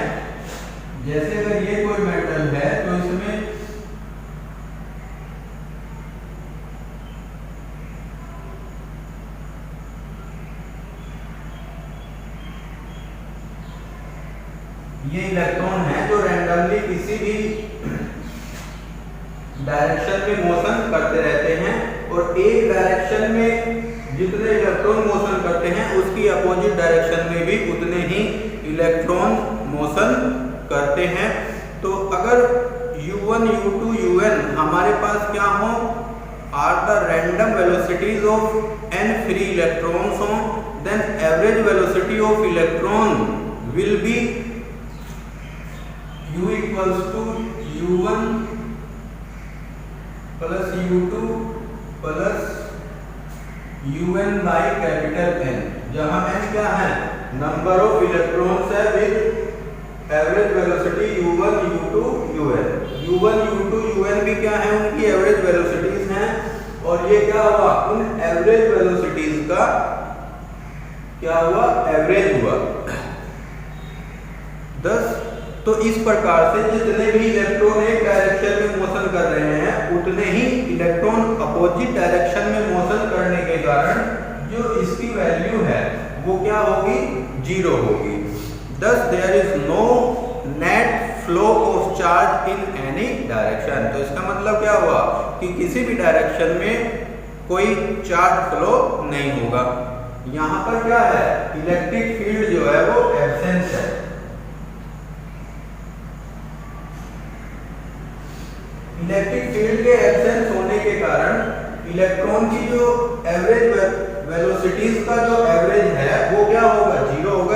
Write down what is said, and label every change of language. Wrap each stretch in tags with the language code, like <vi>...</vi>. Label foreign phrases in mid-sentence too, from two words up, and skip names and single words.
<hi>जैसे अगर ये कोई मेटल है तो इसमें ये इलेक्ट्रॉन है जो रैंडमली किसी भी डायरेक्शन में मोशन करते रहते हैं और एक डायरेक्शन में जितने इलेक्ट्रॉन मोशन करते हैं उसकी अपोजिट डायरेक्शन में भी उतने ही इलेक्ट्रॉन मोशन करते हैं। तो अगर u1 u2 un हमारे पास क्या हो,</hi> <en>are the random velocities of n free electrons हो, then average velocity of electron will be u equals to u1 plus u2 plus un by capital N,</en> <hi>जहां n क्या है,</hi> <en>number of electrons है with average velocity u1 u2 un।</en> <hi>u1 u2 un भी क्या है, उनकी एवरेज वेलोसिटीज हैं। और ये क्या हुआ, उन एवरेज वेलोसिटीज का क्या हुआ, एवरेज हुआ 10। तो इस प्रकार से जितने भी इलेक्ट्रॉन एक डायरेक्शन में मोशन कर रहे हैं उतने ही इलेक्ट्रॉन अपोजिट डायरेक्शन में मोशन करने के कारण जो इसकी वैल्यू है वो क्या होगी, 0 होगी।</hi> <en>Thus there is no net flow of charge in any direction।</en> <hi>तो इसका मतलब क्या हुआ कि किसी भी डायरेक्शन में कोई चार्ज फ्लो नहीं होगा। यहाँ पर क्या है, इलेक्ट्रिक फील्ड जो है वो एब्सेंस है। इलेक्ट्रिक फील्ड के एब्सेंस होने के कारण इलेक्ट्रॉन की जो एवरेज वेलोसिटीज का जो एवरेज है वो क्या होगा, 0 होगा।</hi>